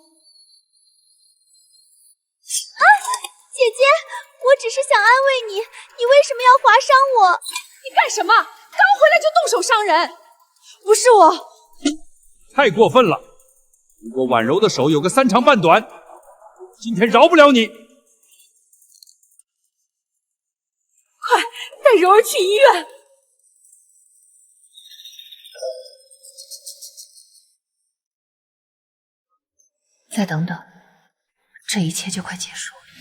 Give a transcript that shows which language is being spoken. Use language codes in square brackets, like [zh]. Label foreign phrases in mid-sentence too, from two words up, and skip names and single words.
[zh] 姐姐，我只是想安慰你，你為什麼要劃傷我？你幹什么？刚回來就動手傷人？不是我，太過分了！如果婉柔的手有個3 長半短，今天饒不了你。快帶柔兒去醫院！再等等，這一切就快結束了。